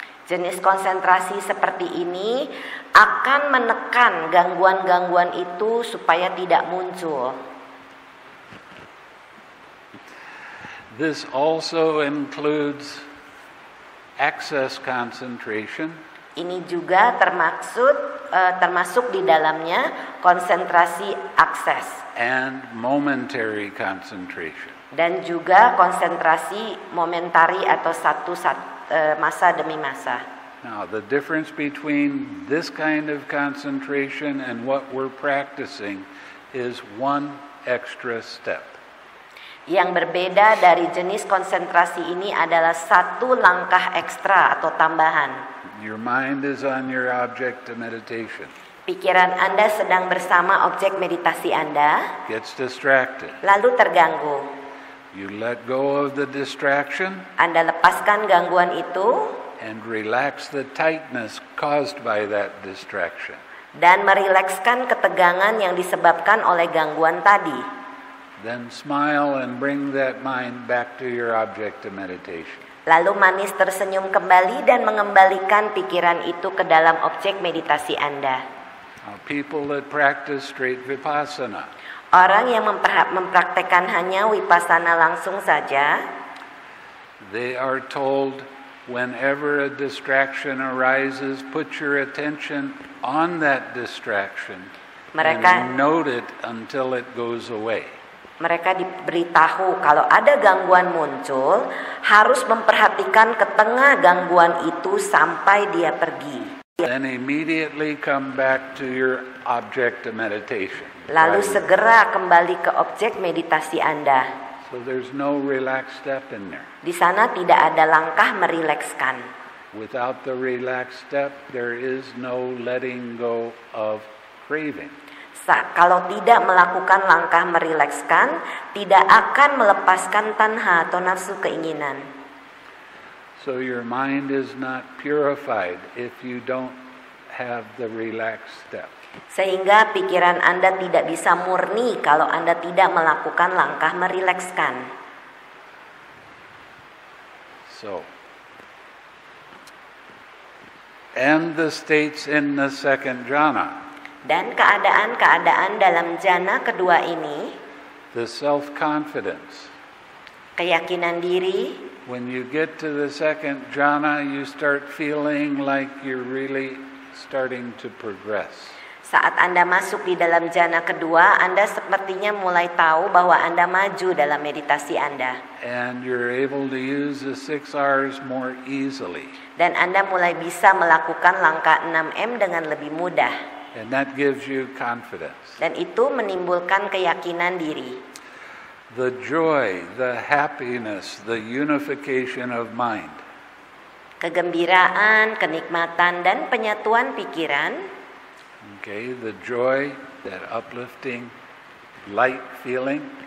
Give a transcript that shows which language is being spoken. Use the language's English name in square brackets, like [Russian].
[Indonesian] Jenis konsentrasi seperti ini akan menekan gangguan-gangguan itu supaya tidak muncul. [English] This also includes access concentration. [Indonesian] Ini juga termasuk di dalamnya konsentrasi akses. [English] And momentary concentration. [Indonesian] Dan juga konsentrasi momentari atau masa demi masa. [English] Now, the difference between this kind of concentration and what we're practicing is one extra step. [Indonesian] Yang berbeda dari jenis konsentrasi ini adalah satu langkah ekstra atau tambahan. [English] Your mind is on your object of meditation. [Indonesian] Pikiran Anda sedang bersama objek meditasi Anda. [English] Gets distracted. [Indonesian] Lalu terganggu. [English] You let go of the distraction. [Indonesian] Anda lepaskan gangguan itu. [English] and relax the tightness caused by that distraction. [Indonesian] Dan merilekskan ketegangan yang disebabkan oleh gangguan tadi. [English] Then smile and bring that mind back to your object of meditation. [Indonesian] Lalu manis tersenyum kembali dan mengembalikan pikiran itu ke dalam objek meditasi Anda. [English] People that practice straight vipassana, [Indonesian] Orang yang mempraktekkan hanya vipassana langsung saja, [English] they are told whenever a distraction arises, put your attention on that distraction and note it until it goes away. [Indonesian] Mereka diberitahu kalau ada gangguan muncul, harus memperhatikan ke tengah gangguan itu sampai dia pergi. [English] Then immediately come back to your object of meditation. [Indonesian] Lalu segera kembali ke objek meditasi Anda. [English] So there's no relaxed step in there. [Indonesian] Di sana tidak ada langkah merilekskan. [English] Without the relaxed step, there is no letting go of craving. [Indonesian] Kalau tidak melakukan langkah merilekskan, tidak akan melepaskan tanha atau nafsu keinginan. [English] So your mind is not purified if you don't have the relaxed step. [Indonesian] Sehingga pikiran Anda tidak bisa murni kalau Anda tidak melakukan langkah merilekskan. [English] So, and the states in the second jhana. [Indonesian] Dan keadaan-keadaan dalam jhana kedua ini, [English] the self-confidence. [Indonesian] Keyakinan diri. [English] When you get to the second jhana, you start feeling like you're really starting to progress. [Indonesian] Saat Anda masuk di dalam jhana kedua, Anda sepertinya mulai tahu bahwa Anda maju dalam meditasi Anda. [English] And you're able to use the 6 R's more easily. [Indonesian] Dan Anda mulai bisa melakukan langkah 6M dengan lebih mudah. [English] And that gives you confidence. [Indonesian] Dan itu menimbulkan keyakinan diri. [English] The joy, the happiness, the unification of mind. [Indonesian] Kegembiraan, kenikmatan, dan penyatuan pikiran. [English] Okay, the joy, that uplifting, light feeling.